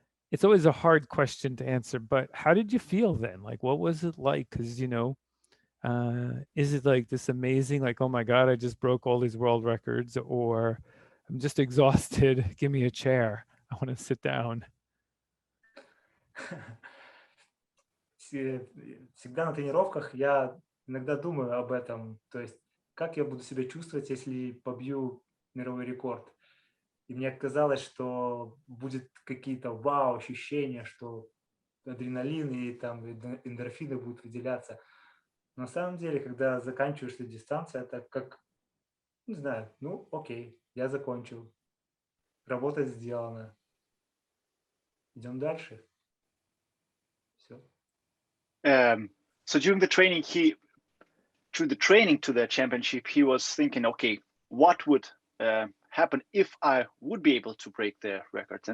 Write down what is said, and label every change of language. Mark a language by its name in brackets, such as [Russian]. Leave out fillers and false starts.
[English] It's always a hard question to answer, but how did you feel then? Like, what was it like? Because is it like this amazing, like, oh my God, I just broke all these world records, or I'm just exhausted, give me a chair, I want to sit down? [Russian] Всегда на тренировках я иногда думаю об этом, то есть как я буду себя чувствовать, если побью мировой рекорд. И мне казалось, что будет какие-то вау-ощущения, что адреналин и там эндорфины будут выделяться. Но на самом деле, когда заканчиваешь эту дистанцию, это как, не знаю, окей, я закончил, работа сделана, идем дальше. Все. [English] So during the training, through the training to the championship, he was thinking, okay, what would happen if I would be able to break the record?